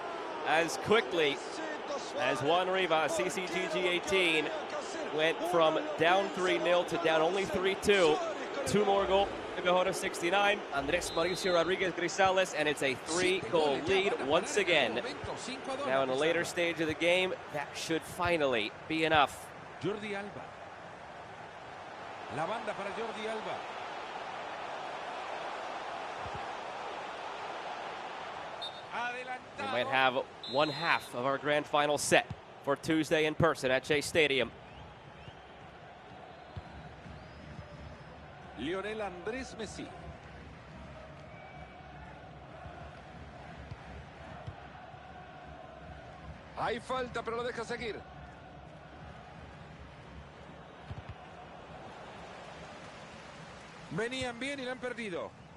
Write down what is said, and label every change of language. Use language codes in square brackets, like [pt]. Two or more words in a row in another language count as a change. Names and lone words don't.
[en] As quickly as Juan Rivas, CCGG18, went from down 3-0 to down only 3-2. 2 more goals. Bebejona 69. Andres Mauricio Rodriguez Grisales, and it's a 3-goal lead once again. Now in a later stage of the game, that should finally be enough. Jordi Alba. [es] La banda para Jordi Alba. [en] We might have one half of our grand final set for Tuesday in person at Chase Stadium. Lionel Andrés Messi. [es] Hay falta, pero lo deja seguir. Venían bien y la han perdido.